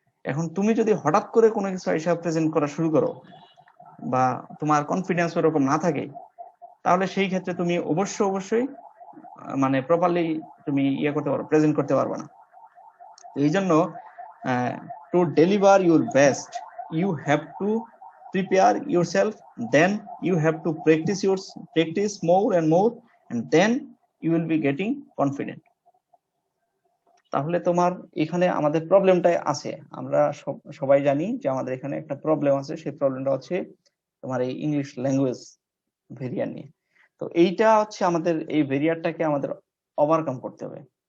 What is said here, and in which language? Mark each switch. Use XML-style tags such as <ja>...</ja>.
<bn>এখন তুমি যদি হঠাৎ করে কোনো কিছু হিসাব প্রেজেন্ট করা শুরু করো বা তোমার কনফিডেন্স ওরকম না থাকে, তাহলে সেই ক্ষেত্রে তুমি অবশ্যই মানে প্রপারলি তুমি করতে পারো, প্রেজেন্ট করতে পারবে না। এই জন্য</bn> <en>To deliver your best you have to prepare yourself, then you have to practice more and more, and then you will be getting confident.</en> <bn>তাহলে তোমার এখানে আমাদের প্রবলেমটাই আছে, আমরা সবাই জানি যে আমাদের এখানে একটা প্রবলেম আছে। সেই প্রবলেমটা হচ্ছে তোমার এই ইংলিশ ল্যাঙ্গুয়েজ ভেরিয়ার নিয়ে। তো এইটা হচ্ছে আমাদের এই ভেরিয়ারটাকে আমাদের ওভারকাম করতে হবে।</bn>